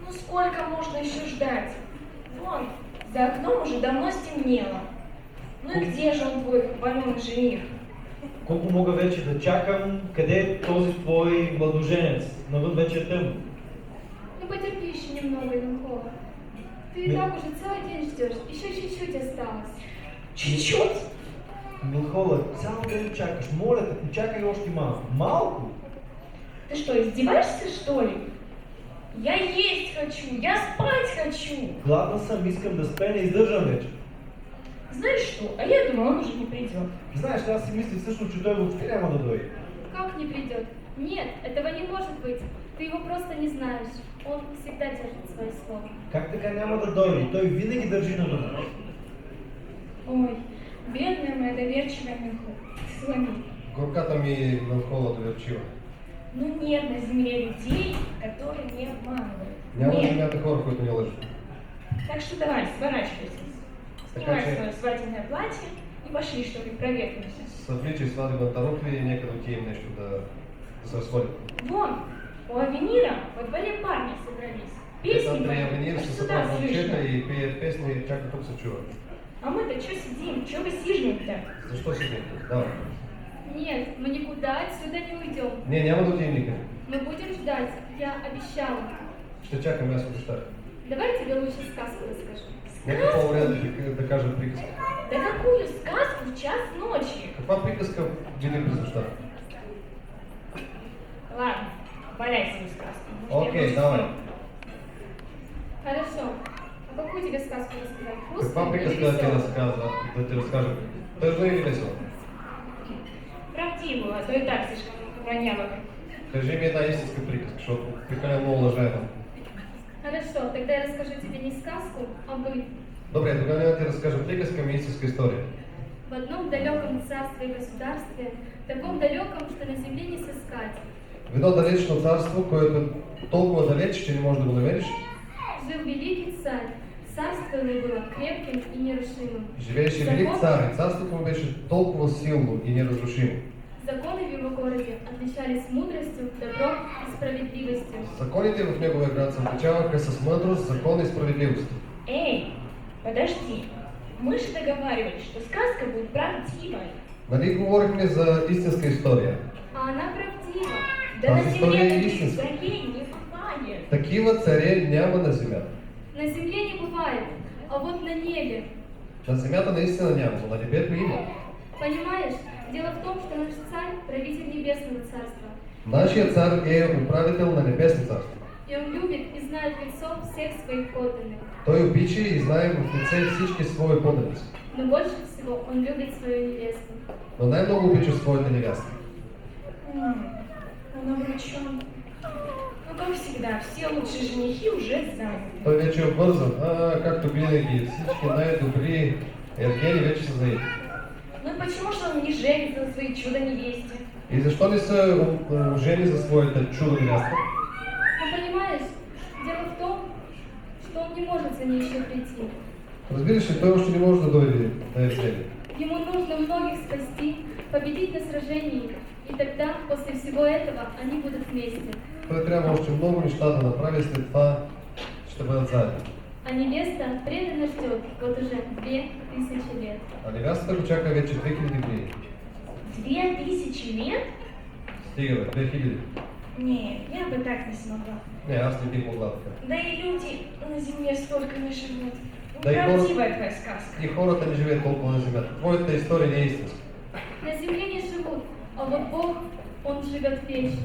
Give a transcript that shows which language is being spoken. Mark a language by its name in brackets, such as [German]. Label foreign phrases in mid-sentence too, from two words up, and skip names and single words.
[Russian] Ну сколько можно еще ждать? Вон, за окном уже давно стемнело. Ну и где же он, твой хваленый жених? [Bulgarian] Колко мога вече да чакам? Къде е този твой младоженец? Навън вече е тъмно. [Russian] Ну потерпи еще немного, Иванкова. Ты и так уже целый день ждешь, еще чуть-чуть осталось. Чуть-чуть? [Bulgarian] Милхола, цял ден чакаш. Моля те, почакай още малко. Малко? [Russian] Ты что, издеваешься, что ли? Я есть хочу, я спать хочу. [Bulgarian] Гладна съм, искам да спя, не издържам вече. [Russian] Знаешь что, а я думала, он уже не придет. [Bulgarian] Знаеш, аз си мисля всъщност, че той въобще няма да дойде. [Russian] Как не придет? Нет, этого не может быть. Ты его просто не знаешь. Он всегда держит свое слово. [Bulgarian] Как така няма да дойде? Той винаги държи на дума. [Russian] Ой, бедная моя доверчивая Милхо. Сломи. [Bulgarian] Горката ми Милхола доверчива. [Russian] Ну нет на земле людей, которые не обманывают. [Bulgarian] Няма на [Russian] Нет. [Bulgarian] земята хора, които не лъжат. [Russian] Так что давай, сворачивайся. Снимай [Bulgarian] Така че [Russian] свое свадебное платье и пошли, что ли, проветримся. [Bulgarian] съвличай сватбената рокля и нека да отидем нещо да се разходим. [Russian] Вон, у Авенира во дворе парни собрались. Песни Андрей поют, Авенир аж [Bulgarian] се [Russian] сюда [Bulgarian] събра в [Russian] слышно. [Bulgarian] момчета и пее песни и чака тук се чува. [Russian] А мы-то что сидим? Что вы сижнем-то? [Bulgarian] Защо седим? [Russian] Давай. Нет, мы никуда отсюда не уйдем. [Bulgarian] Не, няма да отидем никъде. [Russian] Мы будем ждать, я обещала. [Bulgarian] Ще чакаме, аз обещах. [Russian] Давай тебе лучше сказку расскажу. [Bulgarian] Нека по-добре да кажат приказка. [Russian] Да какую сказку в час ночи? [Bulgarian] Каква приказка види през нощта? [Russian] Ладно, валяй свою сказку. [Bulgarian] Окей, давай. [Russian] Хорошо. А какую тебе сказку рассказать? [Bulgarian] Каква [Russian] Грустную или [Bulgarian] приказка [Russian] веселую? [Bulgarian] да ти разкажа? Тъжна или весела? [Russian] Правдивую, а то и так слишком ронява. [Bulgarian] Кажи ми една истинска приказка, защото прекалено много лъжа там. [Russian] Хорошо, тогда я расскажу тебе не сказку, а быт. [Bulgarian] Добре, тогава няма да ти разкажа приказка, ами истинска история. [Russian] В одном далеком царстве и государстве, таком далеком, что на земле не сыскать, [Bulgarian] В едно далечно царство, което е толкова далеч, че не можеш да го намериш, [Russian] жил великий царь. Царство его было крепким и нерушимым. [Bulgarian] живееше велик цар и царството му беше толкова силно и неразрушимо. [Russian] Законы в его городе отличались мудростью, добром и справедливостью. [Bulgarian] Законите в неговия град се отличаваха с мъдрост, закон и справедливост. [Russian] Эй, подожди. Мы же договаривались, что сказка будет правдивой. [Bulgarian] Нали говорихме за истинска история? [Russian] А она правдива. Да [Bulgarian] Тази [Russian] на [Bulgarian] история [Russian] земле [Bulgarian] е [Russian] таких [Bulgarian] истинска. [Russian] царей не бывает. [Bulgarian] Такива царе няма на земята. [Russian] На земле не бывает, а вот на небе. [Bulgarian] На земята наистина няма, но на небето има. [Russian] Понимаешь, дело в том, что наш царь – правитель небесного царства. [Bulgarian] Нашия цар е управител на небесно царство. [Russian] И он любит и знает в лицо всех своих подданных. [Bulgarian] Той обича и знае в лице всички свои подданици. [Russian] Но больше всего он любит свою невесту. [Bulgarian] Но най-много обича своята невяста. [Russian] Он обручен. Ну, как всегда, все лучшие женихи уже заняты. [Bulgarian] Той вече е обвързан, както винаги, всички най-добри ергени вече са заети. [Russian] Ну и почему же он не женится на своей чудо-невесте? [Bulgarian] И защо не са ожени за своята чудо невяста? [Russian] Но понимаешь, дело в том, что он не может за ней еще прийти. [Bulgarian] Разбираш ли, той още не може да дойде да я вземе. [Russian] Ему нужно многих спасти, победить на сражении, и тогда, после всего этого, они будут вместе. [Bulgarian] Той трябва още много неща да направи, след това ще бъдат заедно. [Russian] А невеста преданно ждет вот уже 2000 лет. [Bulgarian] А невястата го чака вече 2000 години. [Russian] 2000 лет? [Bulgarian] Стига бе, 2000. [Russian] Нет, я бы так не смогла. [Bulgarian] Не, аз не бих могла така. [Russian] Да и люди на земле столько не живут. [Bulgarian] Да и [Russian] Неправдивая твоя сказка. [Bulgarian] И хората не живеят толкова на земята. Твоята история не е истинска. [Russian] На земле не живут, а вот Бог, Он живет вечно.